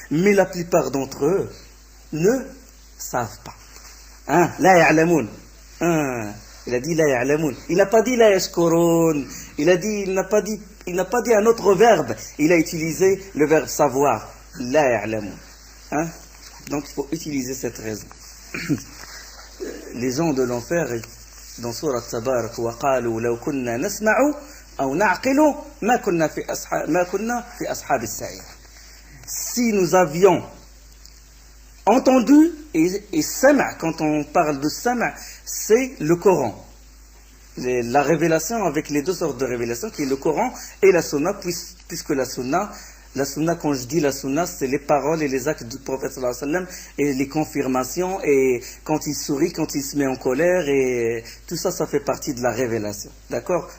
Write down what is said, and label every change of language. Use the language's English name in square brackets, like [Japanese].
[French] Mais la plupart d'entre eux ne savent pas. Hein? [Arabic] La ya'lamoun. [French] Il a dit la ya'lamoun. Il n'a pas dit [Arabic] la yashkurun. [French] Il n'a pas dit un autre verbe. Il a utilisé le verbe savoir. [Arabic] La ya'lamoun. [French] Hein? Donc il faut utiliser cette raison. Les gens de l'enfer, dans Surat Tabarak, [Arabic] وَقَالُوا لَوْ كُنَّا نَسْمَعُ أَوْ نَعْقِلُ مَا كُنَّا فِي أَصْحَابِ السَّعِيرِ. [French] Si nous avions entendu, et sama', quand on parle de sama', c'est le Coran. La révélation avec les deux sortes de révélations, qui est le Coran et la Sunna, puisque la Sunna, quand je dis la Sunna, c'est les paroles et les actes du prophète sallallahu alayhi wa sallam, et les confirmations, et quand il sourit, quand il se met en colère, et tout ça, ça fait partie de la révélation. D'accord?